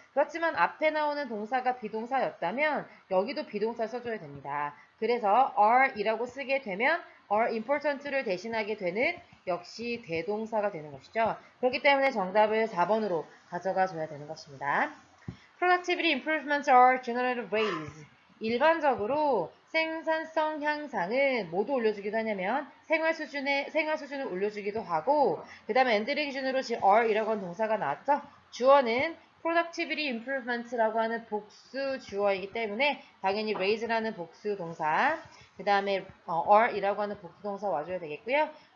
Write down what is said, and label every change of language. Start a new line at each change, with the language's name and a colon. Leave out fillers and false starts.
Korean: 그렇지만 앞에 나오는 동사가 비동사였다면 여기도 비동사 써줘야 됩니다. 그래서 are이라고 쓰게 되면 are important를 대신하게 되는 역시 대동사가 되는 것이죠. 그렇기 때문에 정답을 4번으로 가져가 줘야 되는 것입니다.
English: Productivity improvements are generally raised.
Korean: 일반적으로 생산성 향상은 뭐도 올려주기도 하냐면 생활 수준을 올려주기도 하고 그 다음에 엔드리 기준으로 지금 are이라고 하는 동사가 나왔죠. 주어는 productivity improvement라고 하는 복수 주어이기 때문에 당연히 raise라는 복수 동사 그 다음에 are이라고 하는 복수 동사 와줘야 되겠고요.